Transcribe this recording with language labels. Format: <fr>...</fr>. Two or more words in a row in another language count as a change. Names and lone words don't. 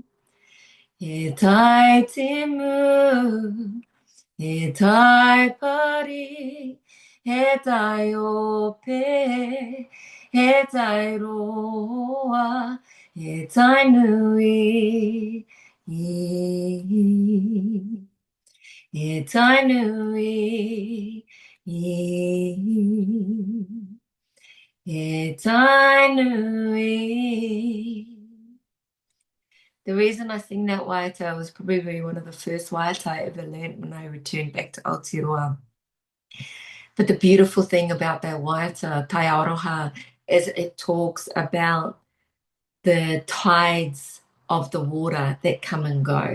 <mi>He tai te mu, he tai pari, he tai ope, he tai roa, he tai nui, he tai nui, he tai nui.</mi> <en>The reason I sing that waiata was probably one of the first waiata I ever learned when I returned back to Aotearoa. But the beautiful thing about that waiata, Tai Aroha, is it talks about the tides of the water that come and go.</en>